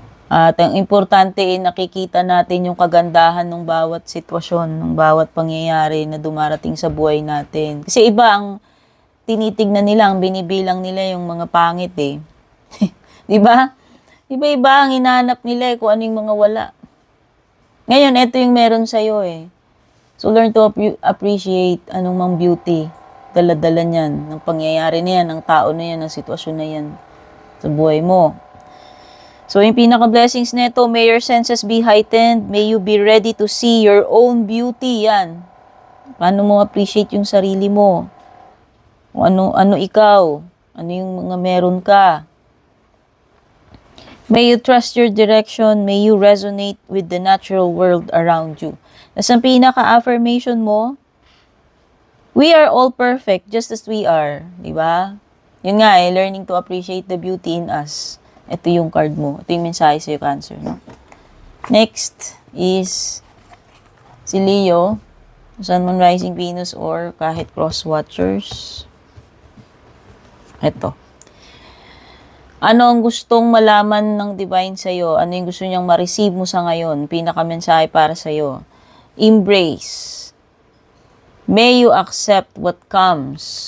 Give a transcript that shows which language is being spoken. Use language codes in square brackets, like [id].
[tl] At ang importante nakikita natin yung kagandahan ng bawat sitwasyon, ng bawat pangyayari na dumarating sa buhay natin. Kasi iba ang tinitignan nila, ang binibilang nila yung mga pangit eh. Diba? Iba-iba ang hinahanap nila kung ano yung mga wala. Ngayon, ito yung meron sa'yo eh. [en] So, learn to appreciate [tl] anong mang [en] beauty. [tl] Dala-dala niyan, ng pangyayari na yan, ng tao na yan, ng sitwasyon na yan sa buhay mo. [en] So, [tl] yung pinaka-blessings nito, [en] may your senses be heightened, may you be ready to see your own beauty, yan. [tl] Paano mo appreciate yung sarili mo? Ano ikaw? Ano yung mga meron ka? [en] May you trust your direction, may you resonate with the natural world around you. [tl] Nas ang pinaka-affirmation mo, [en] we are all perfect just as we are. [tl] Diba? Yun nga [en] learning to appreciate the beauty in us. [tl] Ito yung card mo. Ito yung mensahe sa'yo, Cancer. No? [en] Next is si Leo, Sun, Moon, Rising, Venus, or kahit cross-watchers. Ito. [tl] Ano ang gustong malaman ng divine sa'yo? Ano yung gusto niyang ma-receive mo sa ngayon? Pinakamensahe para sa'yo. Embrace. [en] May you accept what comes.